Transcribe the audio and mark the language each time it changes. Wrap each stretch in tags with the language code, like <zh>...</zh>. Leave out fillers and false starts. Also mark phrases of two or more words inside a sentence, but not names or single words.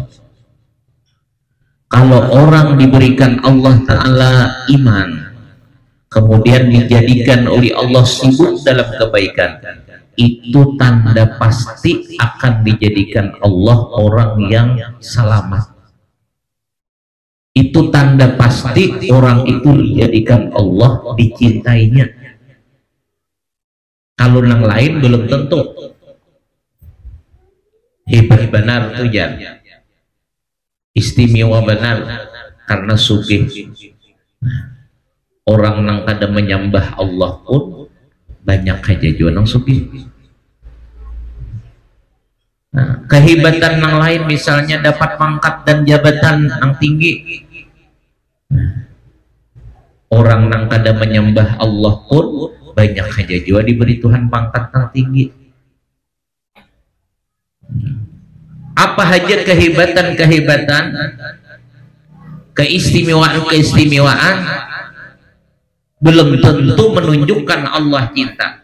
<id>Kalau orang diberikan Allah Ta'ala iman, kemudian dijadikan oleh Allah sibuk dalam kebaikan, itu tanda pasti akan dijadikan Allah orang yang selamat. Itu tanda pasti orang itu dijadikan Allah dicintainya. Kalau yang lain belum tentu.</id> <bjn>Hebat benar tuh Jan, istimewa benar karena sugih. Orang nang kada menyembah Allah pun banyak aja juga nang sugih.</bjn> <id>Nah, kehebatan yang lain misalnya dapat pangkat dan jabatan yang tinggi.</id> <bjn>Orang nang kada menyembah Allah pun banyak aja juga diberi Tuhan pangkat yang tinggi.</bjn> <id>Apa aja kehebatan-kehebatan, keistimewaan-keistimewaan belum tentu menunjukkan Allah cinta.</id>